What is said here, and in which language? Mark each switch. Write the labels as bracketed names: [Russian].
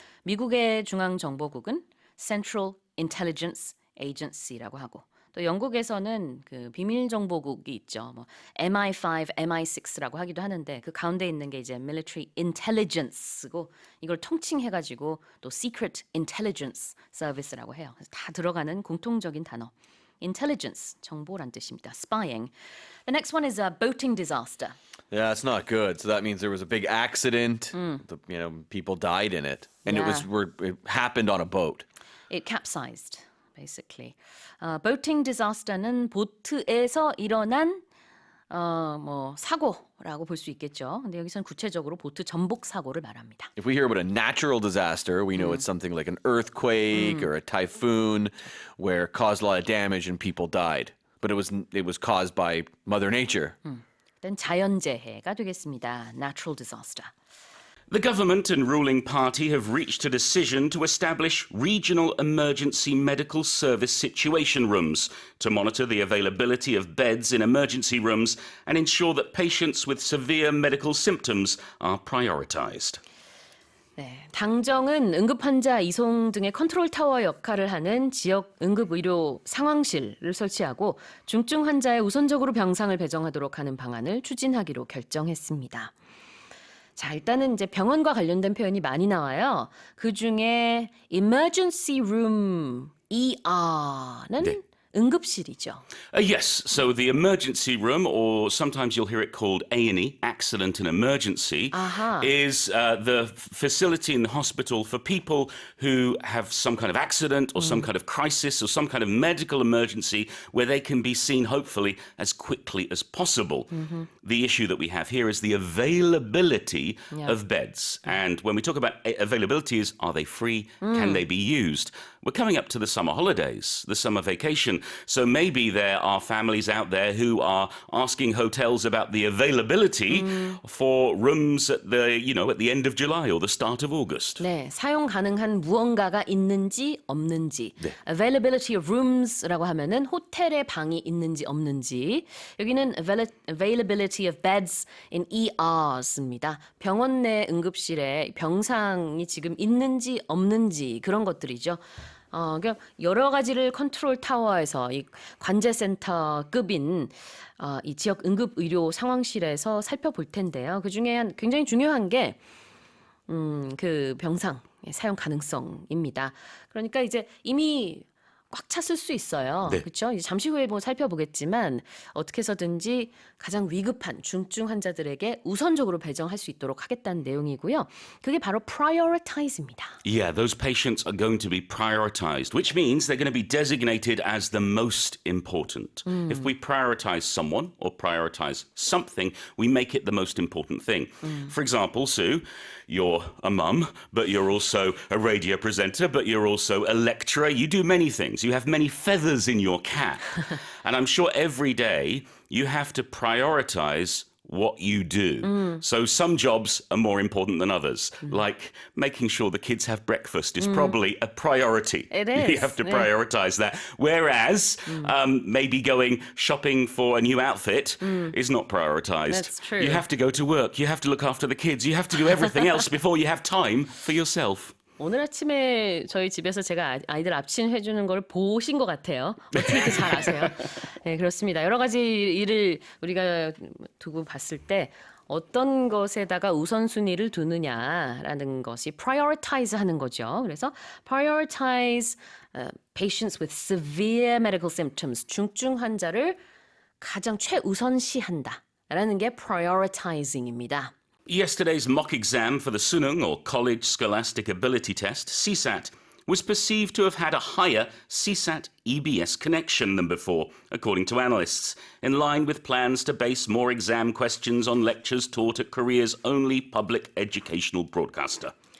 [Korean] 미국의 중앙정보국은 Central Intelligence Agency라고 하고 또 영국에서는 그 비밀정보국이 있죠. 뭐 MI5, MI6라고 하기도 하는데 그 가운데 있는 게 이제 Military Intelligence고 이걸 통칭해가지고 또 Secret Intelligence Service라고 해요. 그래서 다 들어가는 공통적인 단어. Intelligence, 정보란 뜻입니다. [English] Spying. The next one is a boating disaster. Yeah, it's not good. So that means there was a big accident. People died in it, and it happened on a boat. It capsized, basically. [Korean] Boating disaster는 보트에서 일어난 사고라고 볼 수 있겠죠. 근데 여기서는 구체적으로 보트 전복 사고를 말합니다. [English] If we hear about a natural disaster, we know it's something like an earthquake or a typhoon where it caused a lot of damage and people died. But it was caused by Mother Nature. [Korean] 일단 자연재해가 되겠습니다. [English] Natural disaster. The government and ruling party have reached a decision to establish regional emergency medical service situation rooms to monitor the availability of beds in emergency rooms and ensure that patients with severe medical symptoms are prioritized. [Korean] 네, 당정은 응급환자 이송 등의 컨트롤 타워 역할을 하는 지역 응급의료 상황실을 설치하고 중증 환자에 우선적으로 병상을 배정하도록 하는 방안을 추진하기로 결정했습니다. 자, 일단은 이제 병원과 관련된 표현이 많이 나와요. 그 중에 emergency room, ER는 네. 응급실이죠. [English] Yes, so the emergency room, or sometimes you'll hear it called A&E, accident and emergency, is the facility in the hospital for people who have some kind of accident or some kind of crisis or some kind of medical emergency where they can be seen, hopefully, as quickly as possible. The issue that we have here is the availability of beds. And when we talk about availability is, are they free? Can they be used? We're coming up to the summer holidays, the summer vacation. So maybe there are families out there who are asking hotels about the availability for rooms at the end of July or the start of August. [Korean] 네, 사용 가능한 무언가가 있는지 없는지. 네. [English] Availability of rooms [Korean] 라고 하면은 호텔에 방이 있는지 없는지. 여기는 [English] availability of beds in ERs [Korean] 입니다. 병원 내 응급실에 병상이 지금 있는지 없는지 그런 것들이죠. 그러니까 여러 가지를 컨트롤 타워에서 이 관제센터급인 이 지역 응급 의료 상황실에서 살펴볼 텐데요. 그 중에 굉장히 중요한 게 그 병상 사용 가능성입니다. 그러니까 이제 이미 꽉 찼을 수 있어요. 네. 그렇죠? 이제 잠시 후에 살펴보겠지만 어떻게 해서든지 가장 위급한 중증 환자들에게 우선적으로 배정할 수 있도록 하겠다는 내용이고요. 그게 바로 prioritize입니다. [English] Yeah, those patients are going to be prioritized, which means they're going to be designated as the most important. If we prioritize someone or prioritize something, we make it the most important thing. For example, Sue, you're a mum, but you're also a radio presenter, but you're also a lecturer. You do many things. You have many feathers in your cap. And I'm sure every day you have to prioritize what you do. So some jobs are more important than others. Like making sure the kids have breakfast is probably a priority. It is. You have to prioritize that. Whereas maybe going shopping for a new outfit is not prioritized. That's true. You have to go to work. You have to look after the kids. You have to do everything else before you have time for yourself. [Korean] 오늘 아침에 저희 집에서 제가 아이들 앞친 해주는 걸 보신 것 같아요. 어떻게 이렇게 잘 아세요? 네, 그렇습니다. 여러 가지 일을 우리가 두고 봤을 때 어떤 것에다가 우선순위를 두느냐라는 것이 prioritize 하는 거죠. 그래서 [English] prioritize patients with severe medical symptoms, [Korean] 중증 환자를 가장 최우선시한다라는 게 prioritizing입니다. [English] Yesterday's mock exam for the Sunung, or College Scholastic Ability Test, CSAT, was perceived to have had a higher CSAT EBS connection than before, according to analysts, in line with plans to base more exam questions on lectures taught at Korea's only public educational broadcaster.